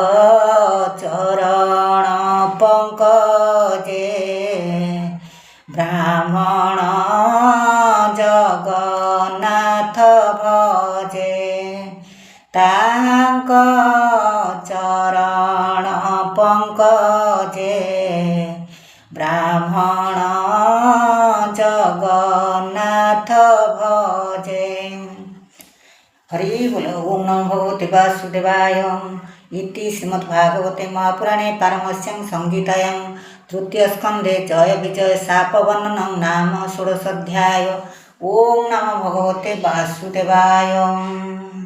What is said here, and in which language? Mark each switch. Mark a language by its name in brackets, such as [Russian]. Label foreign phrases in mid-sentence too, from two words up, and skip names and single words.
[Odia] ଚରଣ ପଙ୍କଜେ ବ୍ରାହ୍ମଣ ଜଗନ୍ନାଥ ଭଜେ ତାଙ୍କ ଚରଣ ପଙ୍କଜେ ବ୍ରାହ୍ମଣ ଜଗନ୍ନାଥ ଭଜେ। ହରି ବୋଲ। [Sanskrit] ओम नमो भगवते वासुदेवाय। इति श्रीमद्भागवते महापुराणे पारमहंस्यां संहितायां तृतीय स्कंधे जय विजय शाप वर्णनं नाम षोडशोऽध्याय। ओम नमो भगवते वासुदेवाय।